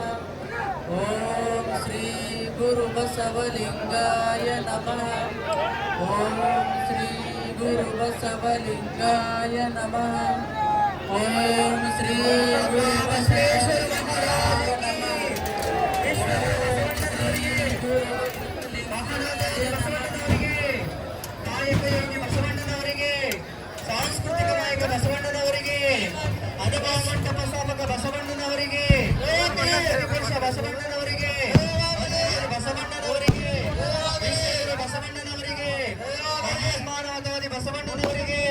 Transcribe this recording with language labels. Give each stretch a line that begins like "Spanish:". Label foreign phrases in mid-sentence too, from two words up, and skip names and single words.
Sanskrit: ओम श्री गुरु बसवलिंगाय नमः। ओम श्री गुरु बसवलिंगाय नमः। ओम श्री गुरु बसवेश्वराय नमः।
Kannada: ನಾಯಕ ಯೋಗಿ ಬಸವಣ್ಣನವರಿಗೆ, ಸಾಂಸ್ಕೃತಿಕ ನಾಯಕ ಬಸವಣ್ಣನವರಿಗೆ, ಅನುಭವ ಮಂಟಪ ಸ್ಥಾಪಕ ಬಸವಣ್ಣನವರಿಗೆ, ಪುರುಷ ಬಸವಣ್ಣನವರಿಗೆ, ಬಸವಣ್ಣನವರಿಗೆ, ಬಸವಣ್ಣನವರಿಗೆ, ಮಹಾತ್ಮಾನವಾದಿ ಬಸವಣ್ಣನವರಿಗೆ